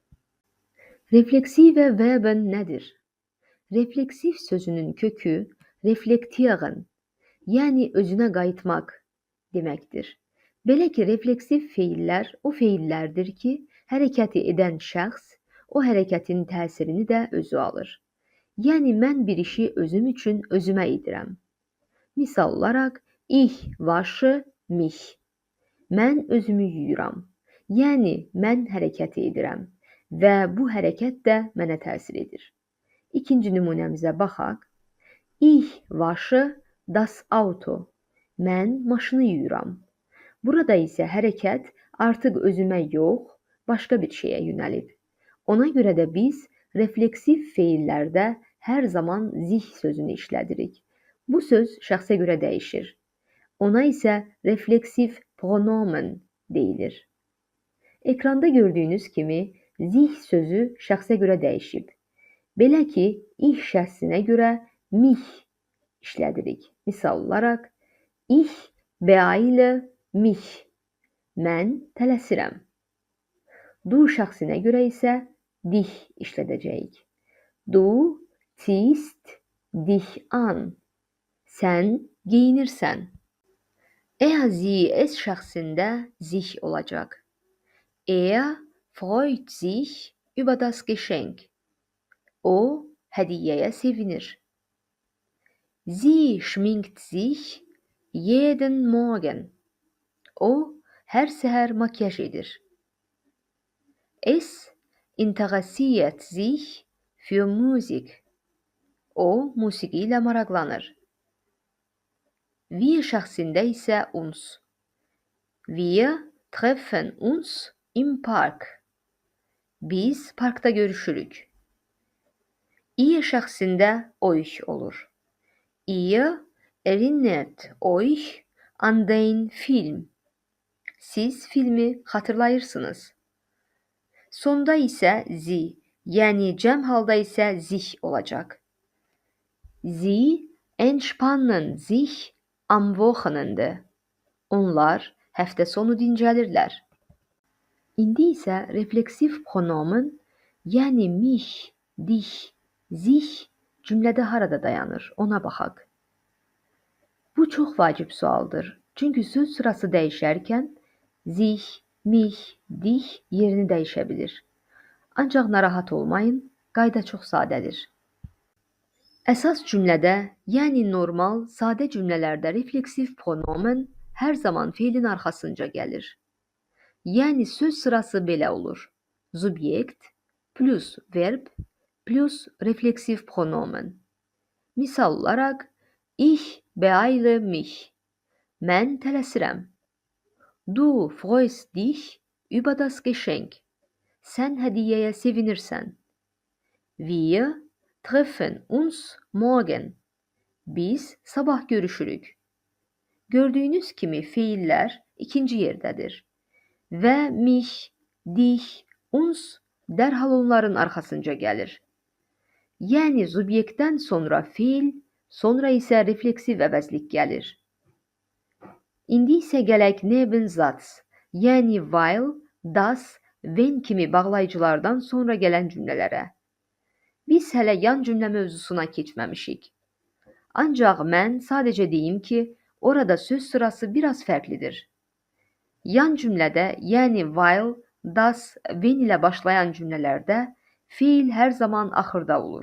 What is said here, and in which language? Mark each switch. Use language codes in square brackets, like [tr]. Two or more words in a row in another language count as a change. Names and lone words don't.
[de] Refleksive verben [az] nədir? Refleksif sözünün kökü reflektieren, yəni özünə qayıtmaq deməkdir. Belə ki, refleksif feillər o feillərdir ki, hərəkəti edən şəxs o hərəkətin təsirini də özü alır. Yəni, mən bir işi özüm üçün özümə edirəm. Misal olaraq, [de] ich wasche mich. [az] Mən özümü yuyuram. Yəni, mən hərəkəti edirəm və bu hərəkət də mənə təsir edir. İkinci nümunəmizə baxaq. [de] Ich wasche das Auto. [az] Mən maşını yuyuram. Burada isə hərəkət artıq özümə yox, başqa bir şeyə yönəlib. Ona görə də biz refleksiv feillərdə hər zaman zih sözünü işlədirik. Bu söz şəxsə görə dəyişir. Ona isə refleksiv pronomen deyilir. Ekranda gördüyünüz kimi zih sözü şəxsə görə dəyişib. Belə ki, ich şəxsinə görə mich işlədirik. Misal olaraq, [de] ich beeile mich. [az] Mən tələsirəm. Du şəxsinə görə isə dich işlədəcəyik. [de] Du ziehst dich an. [az] Sən geyinirsən. [de] Sie es [az] şəxsində sich olacaq. [de] Freut sich über das Geschenk. [az] O hədiyyəyə sevinir. [de] Sie schminkt sich jeden Morgen. [az] O hər səhər makyaj edir. [de] Es interessiert sich für Musik. [az] O musiqi ilə maraqlanır. Wir şəxsində isə uns. [de] Wir treffen uns im Park. [az] Biz parkda görüşürük. Ihr şəxsində euch olur. [de] Ihr erinnert euch an den Film. [az] Siz filmi xatırlayırsınız. Sonda isə sie, yəni cəm halda isə sich olacaq. [de] Sie entspannen sich am Wochenende. [az] Onlar həftə sonu dincəlirlər. İndi isə refleksiv pronomen, yəni [de] mich, dich, sich [az] cümlədə harada dayanır, ona baxaq. Bu çox vacib sualdır. Çünki söz sırası dəyişərkən [de] sich, mich, dich [az] yerini dəyişə bilir. Ancaq narahat olmayın, qayda çox sadədir. Əsas cümlədə, yəni normal, sadə cümlələrdə refleksiv pronomen hər zaman feilin arxasınca gəlir. Yəni söz sırası belə olur. Subjekt plus verb plus refleksiv pronomen. Misal olaraq, [de] ich beeile mich. [az] Mən tələsirəm. [de] Du freust dich über das Geschenk. [az] Sən hədiyyəyə sevinirsən. [de] Wir treffen uns morgen. [az] Biz sabah görüşürük. Gördüyünüz kimi feillər ikinci yerdədir. Və [de] mich, dich, uns [az] dərhal onların arxasınca gəlir. Yəni subyektdən sonra feil, sonra isə refleksiv əvəzlik gəlir. İndi isə gələk Nebensatz, yəni [de] weil, das, [az] when kimi bağlayıcılardan sonra gələn cümlələrə. Biz hələ yan cümlə mövzusuna keçməmişik. Ancaq mən sadəcə deyim ki, orada söz sırası biraz fərqlidir. Yan cümlədə, yəni [de] while, das, when [az] ilə başlayan cümlələrdə fiil hər zaman axırda olur.